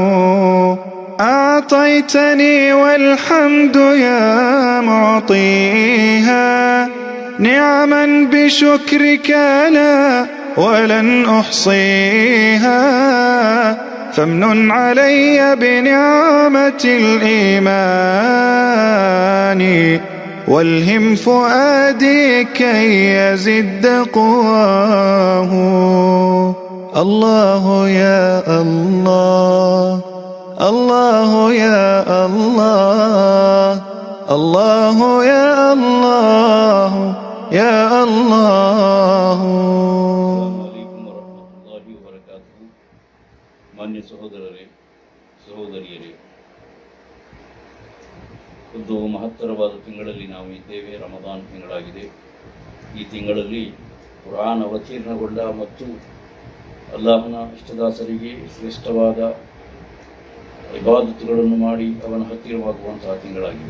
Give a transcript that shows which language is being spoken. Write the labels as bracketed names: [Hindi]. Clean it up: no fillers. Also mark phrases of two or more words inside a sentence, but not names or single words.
[Arabic] أعطيتني والحمد يا معطيها، نعما بشكرك لا ولن أحصيها، فامنن علي بنعمة الإيمان، والهم فؤادي كي يزد قواه. الله يا الله، الله يا الله، الله يا الله يا الله. [Kannada] ಮಾನ್ಯ ಸಹೋದರರೇ, ಸಹೋದರಿಯರೇ, ಒಂದು ಮಹತ್ತರವಾದ ತಿಂಗಳಲ್ಲಿ ನಾವು ಇದ್ದೇವೆ. ರಮದಾನ್ ತಿಂಗಳಾಗಿದೆ. ಈ ತಿಂಗಳಲ್ಲಿ ಕುರಾನ್ ಅವತೀರ್ಣಗೊಂಡ ಮತ್ತು ಅಲ್ಲಾಹನ ಇಷ್ಟದಾಸರಿಗೆ ಶ್ರೇಷ್ಠವಾದ ಇಬಾದತ್ತುಗಳನ್ನು ಮಾಡಿ ಅವನ ಹತ್ತಿರವಾಗುವಂತಹ ತಿಂಗಳಾಗಿದೆ.